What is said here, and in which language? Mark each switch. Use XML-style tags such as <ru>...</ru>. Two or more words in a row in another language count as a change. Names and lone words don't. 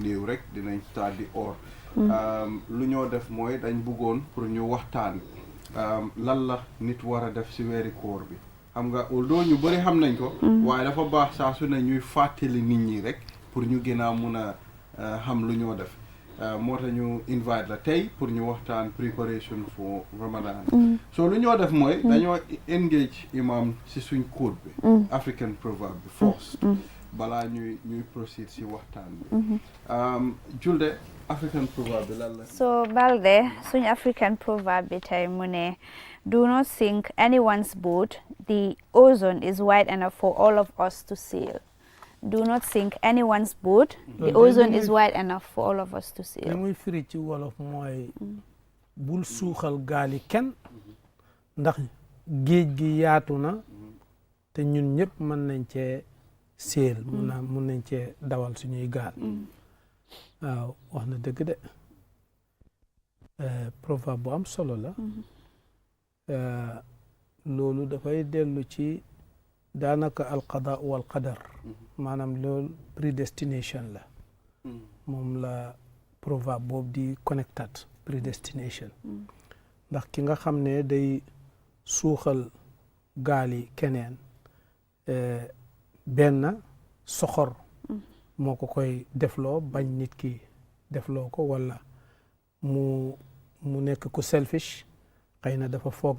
<wo>néew rek dinañ start di oor lu ñoo def mooy dañ bëggoon pour ñu waxtaan lan la nit war a def si weeri koor bi xam nga although ñu bëri xam nañ ko waaye dafa baax saa su ne ñuy fàttali nit ñi rek pour ñu gën a mun a xam lu ñoo def moo tax ñu invite la tey pour ñu waxtaan</wo> <en>preparation for Ramadan</en> <wo>so lu ñoo def mooy dañoo engage imam si suñ code bi</wo> <en>African proverb</en> <wo>bi first balaa ñuy proceed si waxtaan bi Julde</wo> <en>African proverb</en> <wo>bi lan la</wo> <en>So Balde suñ African proverb</en> <wo>bi tey mu ne</wo> <en>do not sink anyone's boat, the ocean is wide enough for all of us to sail. Do not sink anyone's boat. The ocean is wide enough for all of us to sail.</en> <wo>li muy firi ci wolof mooy bul suuxal gaali kenn ndax géej gi yaatu na te ñun ñëpp mën nañ cee séel mun nañ cee dawal suñuy gaal waaw wax na dëgg de proverbe bu am solo la loolu dafay dellu ci daanaka</wo> <ar>القضاء والقدر</ar> <wo>maanaam loolu predestination la moom la proverbe boobu di connected predestination ndax ki nga xam ne day suuxal gaali keneen benn soxor moo ko koy defloo bañ nit ki defloo ko wala mu nekk ku selfish xëy na dafa foog</wo>